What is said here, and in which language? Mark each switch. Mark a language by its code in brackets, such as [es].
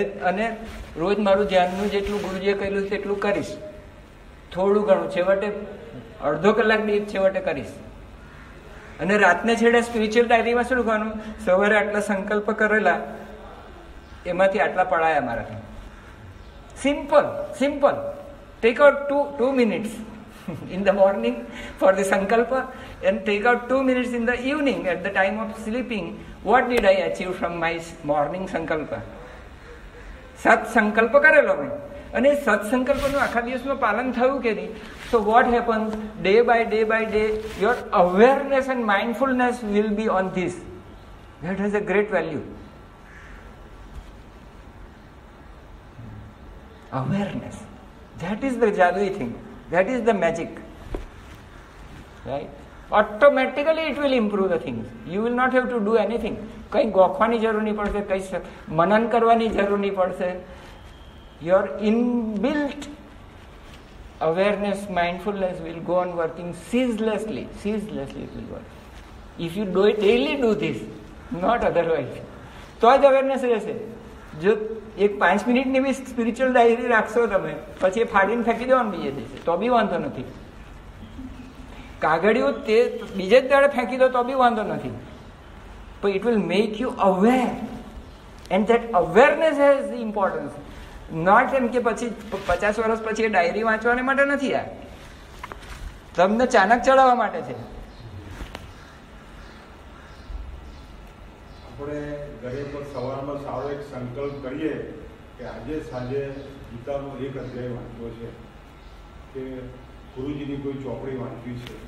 [gu] અને રોજ મારું ધ્યાનનું જેટલું ગુરુજીએ કહેલું તેટલું કરીશ, થોડું ઘણું, છેવટે અડધો કલાક દીઠ છેવટે કરીશ. અને રાતને છેડે સ્પિરિચ્યુઅલ ડાયરીમાં શું લખવાનું? સવારે આટલા સંકલ્પ કરેલા, એમાંથી આટલા પડાયા મારાથી. Simple, simple. [en] Take out 2 minutes in the morning for the sankalpa and take out 2 minutes in the evening at the time of sleeping. What did I achieve from my morning sankalpa? [gu] સત સંકલ્પ કરેલો મેં અને સત સંકલ્પનું આખા દિવસમાં પાલન થયું કે નહીં? [en] So what happens? Day by day, your awareness and mindfulness will be on this. That has a great value. Awareness. That is the jadui thing. That is the magic. Right? Automatically it will improve the things. You will not have to do anything. [gu] કંઈ ગોખવાની જરૂર નહીં પડશે, કંઈ મનન કરવાની જરૂર નહીં પડશે. [en] Your inbuilt awareness, mindfulness will go on working ceaselessly. Ceaselessly it will work. If you daily do this, not otherwise, [gu] તો જ અવેરનેસ રહેશે. જો એક 5 મિનિટની બી સ્પિરિચ્યુઅલ ડાયરી રાખશો તમે, પછી એ ફાડીને ફેંકી દેવાનું બીજે દિવસે, તો બી વાંધો નથી. કાગળિયું તે બીજે જ દાડે ફેંકી દો તો બી વાંધો નથી. [en] But it will make you aware, and that awareness has the importance. [gu] Not એમ કે પછી 50 વર્ષ પછી એ ડાયરી વાંચવાને માટે નથી, આ તમને ચાનક ચડાવવા માટે છે. આપણે ઘરે પર સવારમાં સારો એક સંકલ્પ કરીએ કે આજે સાંજે ગીતાનો એક અધ્યાય વાંચવો છે, કે ગુરુજીની કોઈ ચોપડી વાંચવી છે.